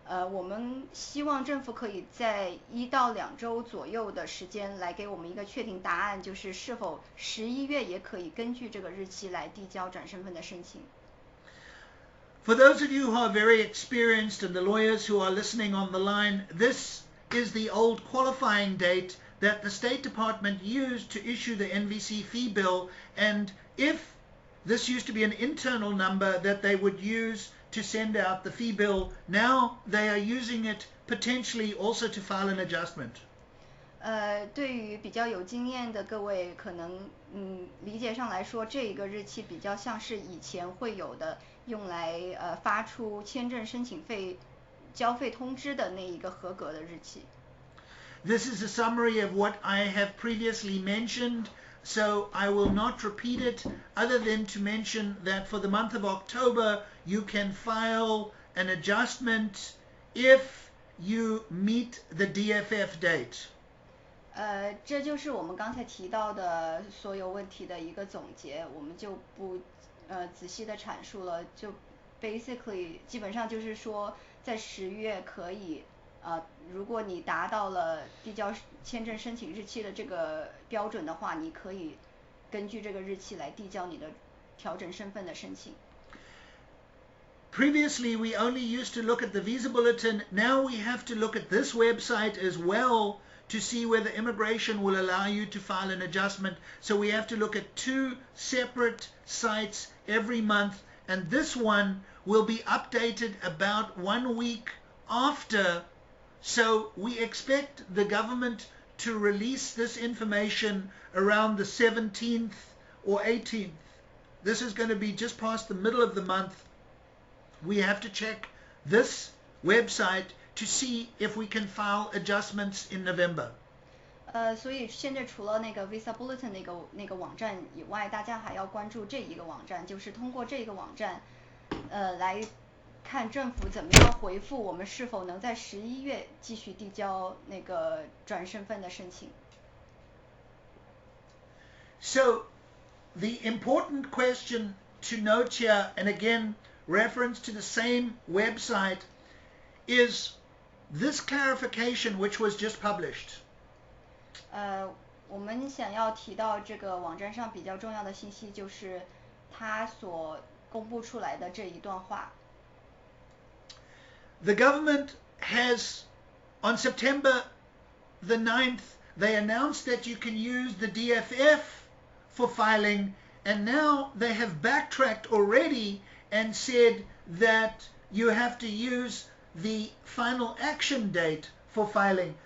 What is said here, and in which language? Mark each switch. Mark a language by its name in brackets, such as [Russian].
[Chinese] 我们希望政府可以在1到2周左右的时间来给我们一个确定答案，就是是否11月也可以根据这个日期来递交转身份的申请。 [English] For those of you who are very experienced and the lawyers who are listening on the line, this is the old qualifying date that the State Department used to issue the NVC fee bill, and if this used to be an internal number that they would use to send out the fee bill, now they are using it potentially also to file an adjustment. [Chinese] 对于比较有经验的各位，可能理解上来说，这一个日期比较像是以前会有的用来发出签证申请费交费通知的那一个合格的日期。 [English] This is a summary of what I have previously mentioned, so I will not repeat it other than to mention that for the month of October you can file an adjustment if you meet the DFF date. [Chinese] 这就是我们刚才提到的所有问题的一个总结，我们就不仔细的阐述了，就 [English] basically [Chinese] 基本上就是说在10月可以如果你达到了递交签证申请日期的这个标准的话，你可以根据这个日期来递交你的调整身份的申请。 [English] Previously, we only used to look at the visa bulletin. Now we have to look at this website as well to see whether immigration will allow you to file an adjustment. So we have to look at 2 separate sites every month, and this one will be updated about 1 week after. So we expect the government to release this information around the 17th or 18th. This is going to be just past the middle of the month. We have to check this website to see if we can file adjustments in November. [Chinese] 所以现在除了那个 Visa Bulletin 那个网站以外，大家还要关注这一个网站，就是通过这个网站来看政府怎么样回复我们是否能在11月继续递交那个转身份的申请。 [English] So the important question to note here, and again reference to the same website, is this clarification which was just published. [Chinese] 我们想要提到这个网站上比较重要的信息，就是它所公布出来的这一段话。 [English] The government has, on September the 9th, they announced that you can use the DFF for filing, and now they have backtracked already and said that you have to use the final action date for filing.